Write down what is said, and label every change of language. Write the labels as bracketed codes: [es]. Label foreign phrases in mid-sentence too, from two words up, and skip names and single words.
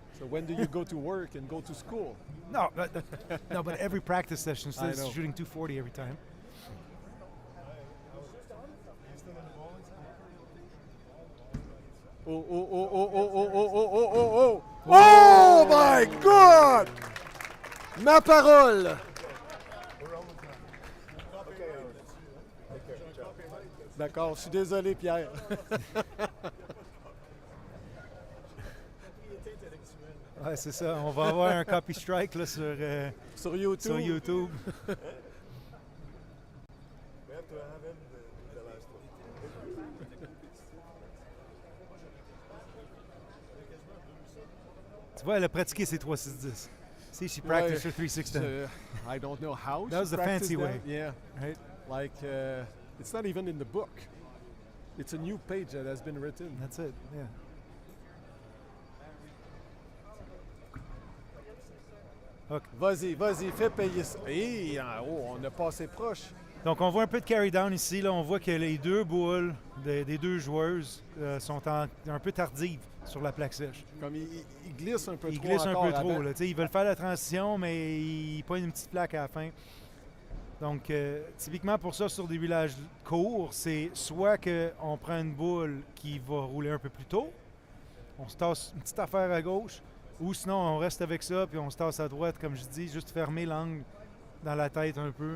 [en] So when do you go to work and go to school? No, but every practice session I instead know. of shooting 240 every time. Oh, oh, oh, oh, oh, oh, oh, oh, oh, oh, oh! Oh my God! [fr] Ma parole! D'accord, je suis désolé, Pierre. Ouais, c'est ça. On va avoir un [en] copy strike [fr] là, sur YouTube. Sur YouTube. Tu vois, elle a pratiqué ses 3-6-10. [en] See, she practiced her 3-6-10. I don't know how. That was the fancy way. Yeah. Right? Like, it's not even in the book. It's a new page that has been written. That's it, yeah. Okay. [fr] Vas-y, fais payer ça. Hey, en haut, on a passé proche. Donc, on voit un peu de [en] carry down [fr] ici. Là, on voit que les deux boules des deux joueuses sont un peu tardives sur la plaque sèche. Comme ils glissent un peu Ils trop. glissent un peu encore trop. avant. Là, ils veulent faire la transition, mais ils pognent une petite plaque à la fin. Donc, typiquement pour ça, sur des villages courts, c'est soit qu'on prend une boule qui va rouler un peu plus tôt, on se tasse une petite affaire à gauche, ou sinon on reste avec ça, puis on se tasse à droite, comme je dis, juste fermer l'angle dans la tête un peu.